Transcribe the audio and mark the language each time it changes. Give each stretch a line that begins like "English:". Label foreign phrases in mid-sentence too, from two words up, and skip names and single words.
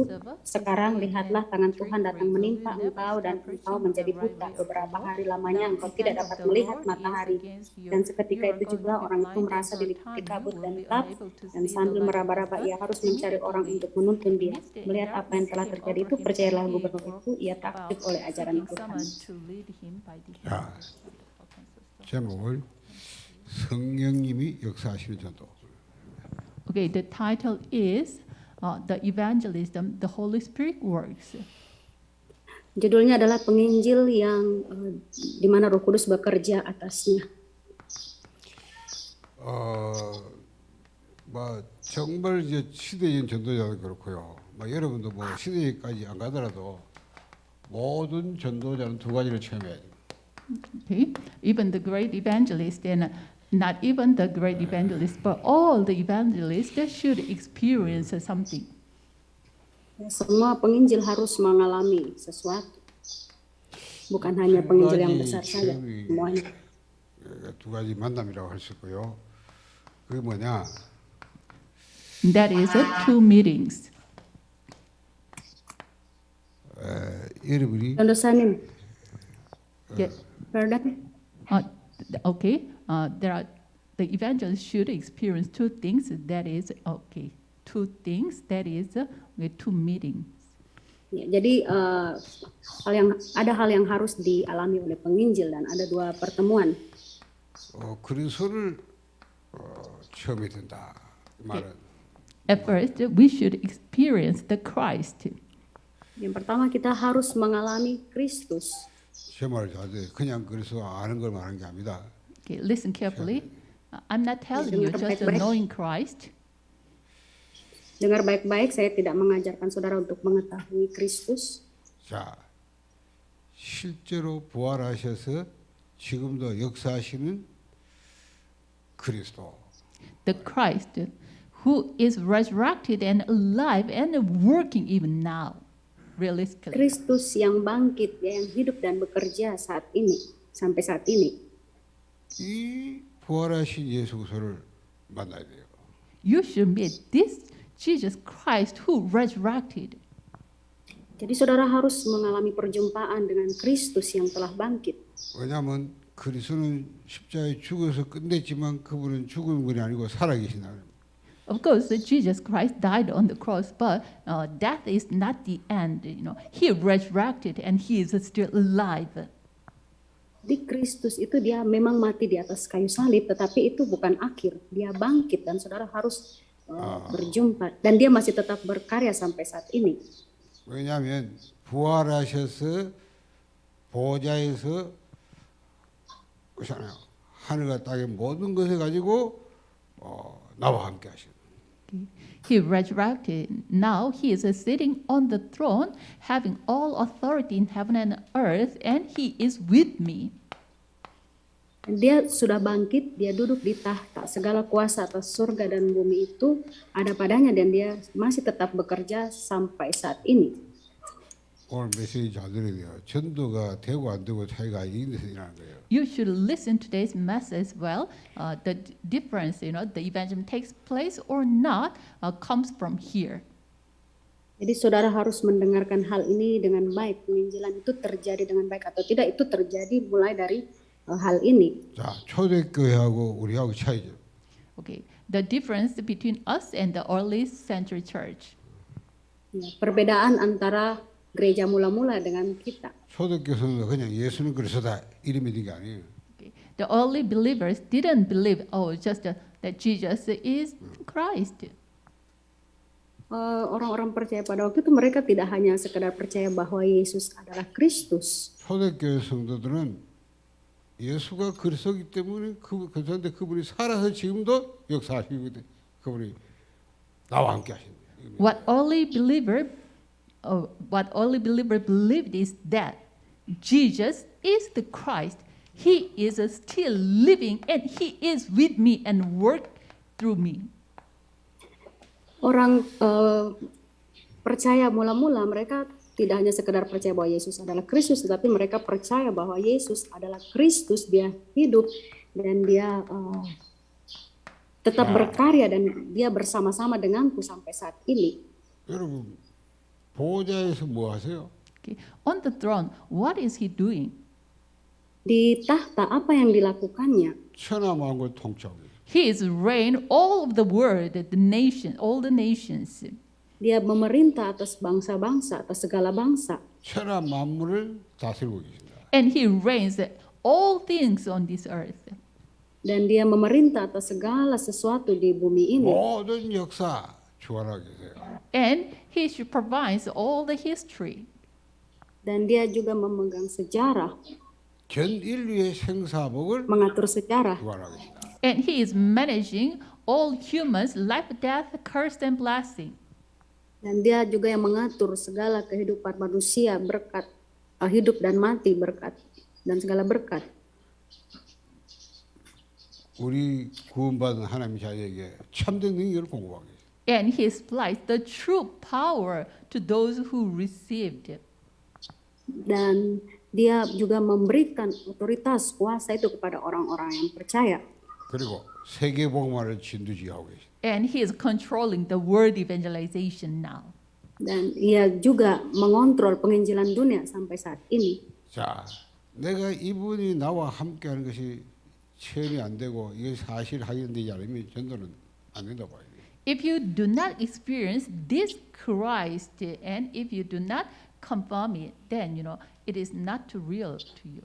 Indonesian: Sekarang lihatlah, tangan Tuhan datang menimpa engkau dan engkau menjadi buta. Beberapa hari lamanya engkau tidak dapat melihat matahari." Dan seketika itu juga orang itu merasa diliputi kabut dan gelap, dan sambil meraba-raba ia harus mencari orang untuk menuntun dia. Melihat apa yang telah terjadi itu, percayalah gubernur itu, ia takjub oleh ajaran Tuhan.
Korean: 자, 제목을 성령님이 역사하시는 전도.
English: Okay, the title is The Evangelism, the Holy Spirit Works.
Indonesian: Judulnya adalah penginjil yang di mana Roh Kudus bekerja atasnya.
Korean: 뭐 정말 이제 시대적인 전도자도 그렇고요. 뭐 여러분도 뭐 시대까지 안 가더라도 모든 전도자는 두 가지를 체험해야 돼요.
English: Okay, even the great evangelist and not even the great evangelist, but all the evangelists should experience something.
Indonesian: Semua penginjil harus mengalami sesuatu. Bukan hanya penginjil yang besar saja, semuanya.
Korean: 두 가지 만남이라고 할 수 있고요. 그게 뭐냐?
English: That is two meetings.
Korean: 여러분이 Dosanim,
English: Yeah. pardon? Okay, there are the evangelist should experience two things. That is okay, two things. That is two meetings.
Indonesian: Ya, jadi ada hal yang harus dialami oleh penginjil dan ada dua pertemuan.
Korean: 그리스도를 체험해야 된다. 이 말은
English: At first, we should experience the Christ.
Indonesian: Yang pertama kita harus mengalami Kristus.
Korean: 제 말을 잘 들어요. 그냥 그리스도 아는 걸 말하는 게 아닙니다.
English: Okay, listen carefully. I'm not telling you just knowing Christ.
Indonesian: Dengar baik-baik, saya tidak mengajarkan saudara untuk mengetahui Kristus.
Korean: 자, 실제로 부활하셔서 지금도 역사하시는 그리스도.
English: The Christ who is resurrected and alive and working even now, realistically.
Indonesian: Kristus yang bangkit, yang hidup dan bekerja saat ini, sampai saat ini.
Korean: 이 부활하신 예수 그리스도를 만나야 돼요.
English: You should meet this Jesus Christ who resurrected.
Indonesian: Jadi saudara harus mengalami perjumpaan dengan Kristus yang telah bangkit.
Korean: 왜냐하면 그리스도는 십자가에 죽어서 끝냈지만 그분은 죽은 분이 아니고 살아계신다.
English: Of course, Jesus Christ died on the cross, but death is not the end. He resurrected and he is still alive.
Indonesian: Di Kristus itu dia memang mati di atas kayu salib, tetapi itu bukan akhir. Dia bangkit dan saudara harus berjumpa. Dan dia masih tetap berkarya sampai saat ini.
Korean: 왜냐하면 부활하셔서 보좌에서 그렇잖아요. 하늘과 땅의 모든 것을 가지고 나와 함께 하시는.
English: He resurrected. Now he is sitting on the throne, having all authority in heaven and earth, and he is with me.
Indonesian: Dia sudah bangkit, dia duduk di tahta. Segala kuasa atas surga dan bumi itu ada padanya dan dia masih tetap bekerja sampai saat ini.
Korean: 오늘 메시지 잘 들어야 돼요. 전도가 되고 안 되고 차이가 여기서 일어나는 거예요.
English: You should listen to today's message well. Difference, the evangelism takes place or not, comes from here.
Indonesian: Jadi saudara harus mendengarkan hal ini dengan baik. Penginjilan itu terjadi dengan baik atau tidak, itu terjadi mulai dari hal ini.
Korean: 자, 초대교회하고 우리하고 차이죠.
English: Okay, the difference between us and the early century church.
Indonesian: Ya, perbedaan antara gereja mula-mula dengan kita.
Korean: 초대교회는 그냥 예수는 그리스도다 이름이 된 게 아니에요.
English: Okay. The early believers didn't believe, just that Jesus is Christ.
Indonesian: Orang-orang percaya pada waktu itu mereka tidak hanya sekedar percaya bahwa Yesus adalah Kristus.
Korean: 초대교회 성도들은 예수가 그리스도이기 때문에 그런데 그분이 살아서 지금도 역사하시거든. 그분이 나와 함께 하신다.
English: What early believer believed is that Jesus is the Christ. He is still living and he is with me and work through me.
Indonesian: Orang percaya mula-mula mereka tidak hanya sekedar percaya bahwa Yesus adalah Kristus, tetapi mereka percaya bahwa Yesus adalah Kristus, dia hidup dan dia tetap berkarya dan dia bersama-sama denganku sampai saat ini.
Korean: 여러분 보좌에서 뭐 하세요?
English: Okay. On the throne, what is he doing?
Indonesian: Di tahta apa yang dilakukannya?
Korean: 천하만국을 통치하고 있어요.
English: He is reign all of the world, all the nations.
Indonesian: Dia memerintah atas bangsa-bangsa, atas segala bangsa.
Korean: 천하 만물을 다스리고 계신다.
English: And he reigns all things on this earth.
Indonesian: Dan dia memerintah atas segala sesuatu di bumi ini.
Korean: 모든 역사 주관하고 계세요.
English: And he provides all the history.
Indonesian: Dan dia juga memegang sejarah,
Korean: 전 인류의 생사복을
Indonesian: mengatur sejarah.
Korean: 주관하고 계신다.
English: And he is managing all humans' life, death, curse, and blessing.
Indonesian: Dan dia juga yang mengatur segala kehidupan manusia, berkat, hidup dan mati, berkat, dan segala berkat.
Korean: 우리 구원받은 하나님 자녀에게 참된 능력을 공급하고 계세요.
English: And he supplies the true power to those who received it.
Indonesian: Dan dia juga memberikan otoritas kuasa itu kepada orang-orang yang percaya.
Korean: 그리고 세계 복음화를 진두지휘하고 계십니다.
English: And he is controlling the world evangelization now.
Indonesian: Dan ia juga mengontrol penginjilan dunia sampai saat ini.
Korean: 자, 내가 이분이 나와 함께하는 것이 체험이 안 되고 이게 사실 확인되지 않으면 전도는 안 된다고 봐요.
English: If you do not experience this Christ and if you do not confirm it, then it is not too real to you.